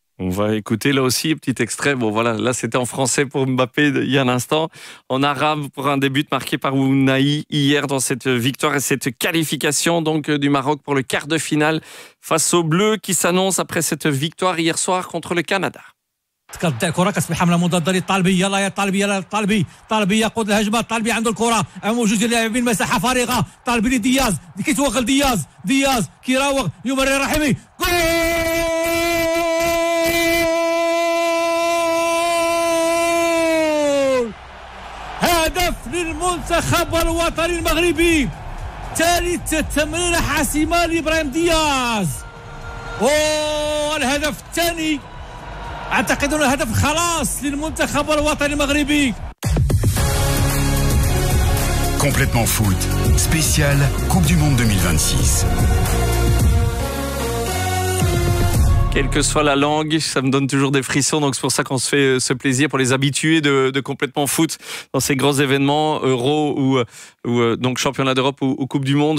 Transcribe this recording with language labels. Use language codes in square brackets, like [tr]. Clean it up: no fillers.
[fr] On va écouter là aussi un petit extrait. Bon voilà, là c'était en français pour Mbappé il y a un instant. En arabe pour un début marqué par Ounaï hier dans cette victoire et cette qualification donc du Maroc pour le quart de finale face aux Bleus qui s'annonce après cette victoire hier soir contre le Canada. [ar] تكلت الكره كتصبح حمله مضاده للطالبي يلا يا طالبي يلا الطالبي طالبي يقود الهجمه طالبي عنده الكره موجود اللاعبين مساحه فارغه طالبي لدياز كيتوغل دياز كيراوغ يمرر رحيمي جول هدف للمنتخب الوطني المغربي ثالث تمريره حاسمه لابراهيم دياز اوه الهدف الثاني اعتقد انه هدف خلاص للمنتخب الوطني المغربي [fr] complètement foot spécial coupe du monde 2026 Quelle que soit la langue, ça me donne toujours des frissons. Donc c'est pour ça qu'on se fait ce plaisir pour les habitués de complètement foot dans ces grands événements, Euro ou donc championnat d'Europe ou Coupe du Monde.